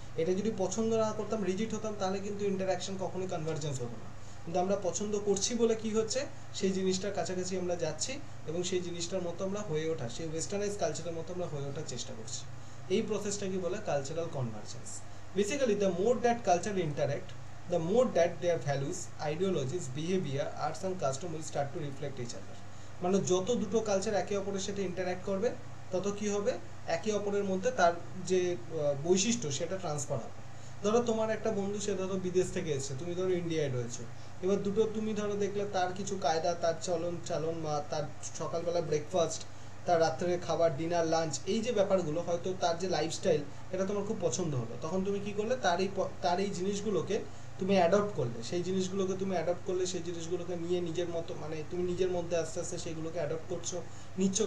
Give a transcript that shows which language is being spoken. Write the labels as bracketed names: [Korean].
[Bangla] এটা যদি পছন্দ না করতাম, রিজিট হতাম, তাহলে কিন্তু ইন্টারাকশন কখনোই কনভার্জেন্স হতো না। কিন্তু আমরা পছন্দ করছি বলে কি হচ্ছে, সেই জিনিসটার কাছাকাছি আমরা যাচ্ছি এবং সেই জিনিসটার মতো আমরা হয়ে ওঠা, সেই ওয়েস্টার্নাইজ কালচারের মতো আমরা হয়ে ওঠার চেষ্টা করছি। এই প্রসেসটাকে বলে cultural convergence. [English] Basically the more that culture interact, the more that their values, ideologies, behavior, arts and custom will start to reflect each other. [Bangla] মানে যত দুটো কালচার একে অপরের সাথে ইন্টারঅ্যাক্ট করবে তত কি হবে, একে অপরের মধ্যে তার যে বৈশিষ্ট্য সেটা ট্রান্সফার হবে। ধরো তোমার একটা বন্ধু, সে ধরো বিদেশ থেকে এসেছে, তুমি ধরো ইন্ডিয়ায় রয়েছে, এবার দুটো তুমি ধরো দেখলে তার কিছু কায়দা, তার চালন বা তার সকালবেলা ব্রেকফাস্ট, তার রাত্রে খাবার, ডিনার, লাঞ্চ, এই যে ব্যাপারগুলো, হয়তো তার যে লাইফস্টাইল এটা তোমার খুব পছন্দ হলো, তখন তুমি কি করলে, তার এই জিনিসগুলোকে তুমি অ্যাডপ্ট করলে, সেই জিনিসগুলোকে তুমি অ্যাডপ্ট করলে, সেই জিনিসগুলোকে নিয়ে নিজের মতো, মানে তুমি নিজের মধ্যে আস্তে আস্তে সেইগুলোকে অ্যাডপ্ট করছো, নিচ্ছ।